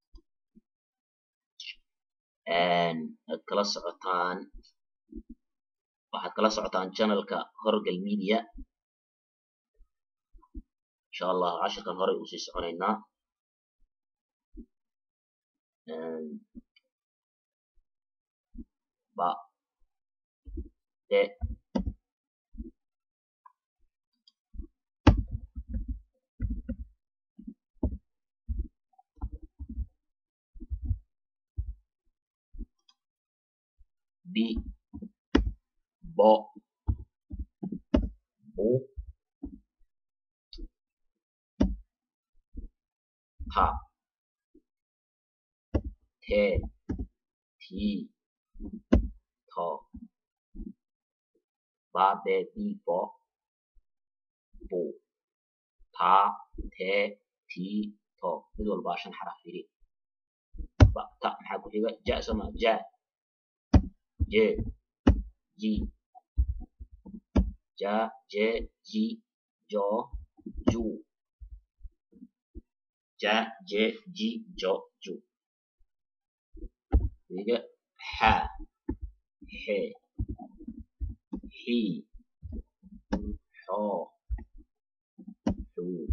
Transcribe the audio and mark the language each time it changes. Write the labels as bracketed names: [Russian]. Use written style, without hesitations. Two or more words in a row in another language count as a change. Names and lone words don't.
[Somali] waxaad kala socotaan channelka Horgal Media [Arabic] إن شاء الله [Somali] cashirkan hore u sii soconaynaa ba de bi bo bu ha te ti to ba de bi bo bu ta te ti to mid walba 5 xaraf fiiri ba ta maxaa ku xiga ja sama ja je ji ja je ji jo ju ja je ji jo ju fiiri ha he hi ho hu